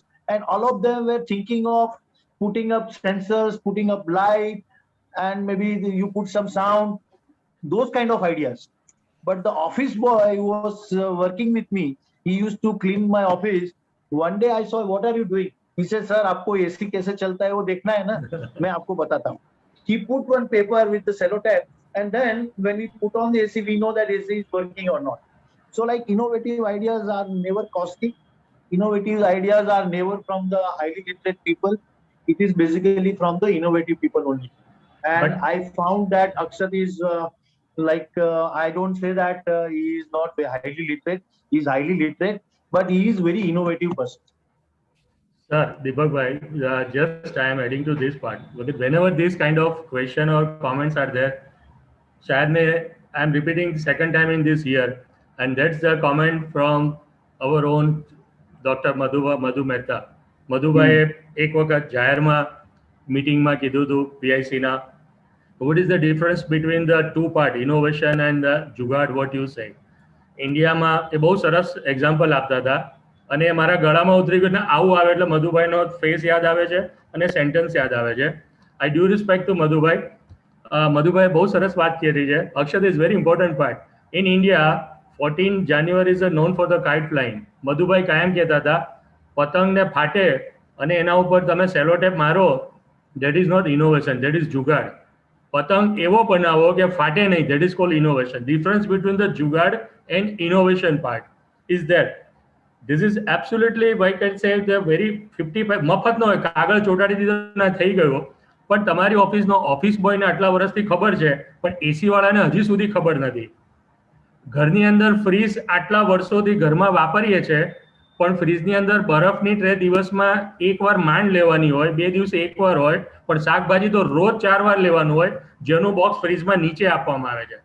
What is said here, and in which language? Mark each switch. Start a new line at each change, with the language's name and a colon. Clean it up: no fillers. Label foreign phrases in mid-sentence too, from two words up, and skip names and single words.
English: And all of them were thinking of putting up sensors, putting up light, and maybe you put some sound, those kind of ideas. But the office boy who was working with me, he used to clean my office. One day I saw, what are you doing? He said,
Hindi: sir, आपको AC कैसे चलता है वो देखना है ना, मैं आपको बताता हूँ.
English: He put one paper with the cellotape, and then when we put on the AC, we know that AC is working or not. So like innovative ideas are never costly. Innovative ideas are never from the highly literate people. It is basically from the innovative people only. And But- I found that Akshat is I don't say that he is not highly literate. He is highly literate, but he is very innovative person. Sir, Deepak bhai, just I am adding to this part. Because whenever this kind of question or comments are there,
Hindi: शायद मैं
English: I am repeating second time in this year, and that's the comment from our own Dr. Madhu Mehta.
Gujarati: મધુભાઈએ એક વખત જાહેરમાં મીટિંગમાં કીધું હતું PIC ના,
English: what is the difference between the two part, innovation and the jugaad, what you say?
Gujarati: ઇન્ડિયામાં એ બહુ સરસ એક્ઝામ્પલ આપતા હતા અને એ મારા ગળામાં ઉતરી ગયું ને આવું આવે એટલે મધુભાઈનો ફેસ યાદ આવે છે અને સેન્ટેન્સ યાદ આવે છે.
English: I do respect to
Gujarati: મધુભાઈ. મધુભાઈ બહુ સરસ વાત કરી છે.
English: Akshat is very important part. In India 14 January is known for the kite flying.
Gujarati: મધુભાઈ કાયમ કહેતા હતા પતંગને ફાટે અને એના ઉપર તમે સેલોટેપ મારો,
English: that is not innovation, that is jugaad.
Gujarati: પતંગ એવો બનાવો કે ફાટે નહીં,
English: that is called innovation. difference between the jugaad and innovation part is there. This is absolutely, I can say, the very 55
Gujarati: મફત નો હોય, કાગળ ચોટાડી દીધો ના થઈ ગયો, પણ તમારી ઓફિસનો ઓફિસ બોયને આટલા વર્ષથી ખબર છે પણ એસી વાળાને હજી સુધી ખબર નથી. ઘરની અંદર ફ્રીજ આટલા વર્ષોથી ઘરમાં વાપરીએ છે પણ ફ્રીજની અંદર બરફની ટ્રે દિવસમાં એકવાર માંડ લેવાની હોય, 2 દિવસે એકવાર હોય, પણ શાકભાજી તો રોજ 4 વાર લેવાનું હોય, જેનું બોક્સ ફ્રીજમાં નીચે આપવામાં આવે છે.